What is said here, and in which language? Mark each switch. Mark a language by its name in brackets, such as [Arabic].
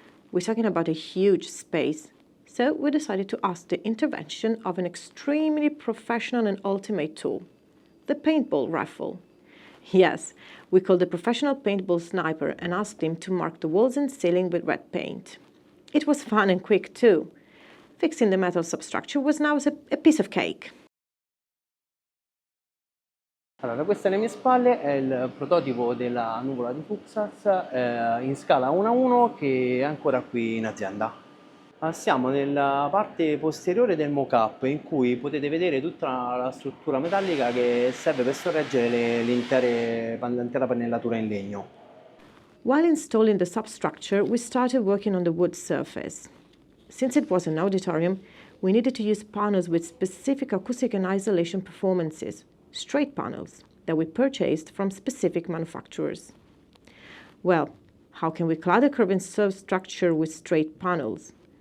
[English] We're talking about a huge space, so we decided to ask the intervention of an extremely professional and ultimate tool, the paintball rifle. Yes, we called the professional paintball sniper and asked him to mark the walls and ceiling with red paint. It was fun and quick too. Fixing the metal substructure was now a piece of cake. [Italian] Allora, questo alle mie spalle è il prototipo della nuvola di Fuksas in scala 1:1 che è ancora qui in azienda. Siamo nella parte posteriore del mock-up in cui potete vedere tutta la struttura metallica che serve per sorreggere l'intera pannellatura in legno. [English] While installing the substructure, we started working on the wood surface. Since it was an auditorium, we needed to use panels with specific acoustic and isolation performances, straight panels, that we purchased from specific manufacturers. Well, how can we clad a curving substructure with straight panels?